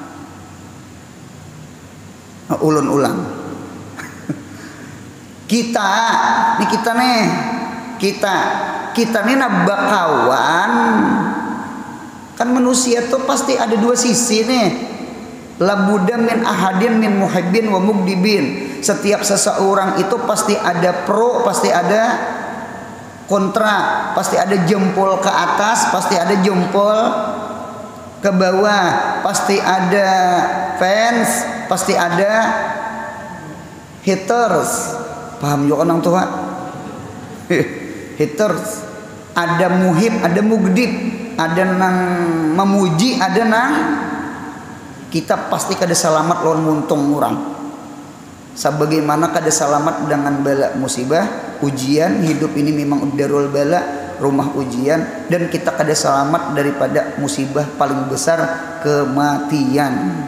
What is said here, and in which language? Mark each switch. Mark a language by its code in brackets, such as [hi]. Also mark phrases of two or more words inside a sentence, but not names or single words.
[bjn] Ulun ulang. kita nih bakawan. Kan manusia tuh pasti ada dua sisi nih. [ar] لابد من أحد من محب ومغضب. [id] Setiap seseorang itu pasti ada pro, pasti ada kontra, pasti ada jempol ke atas, pasti ada jempol ke bawah, pasti ada fans, pasti ada haters. Paham juga orang tua? Haters. [bjn] Ada muhib, ada mugdib, ada nang memuji, ada nang kita pasti kada selamat lawan muntung orang. Sebagaimana kada selamat dengan bala musibah, ujian, hidup ini memang [ar] دار البلاء, [bjn] rumah ujian, dan kita kada selamat daripada musibah paling besar, kematian.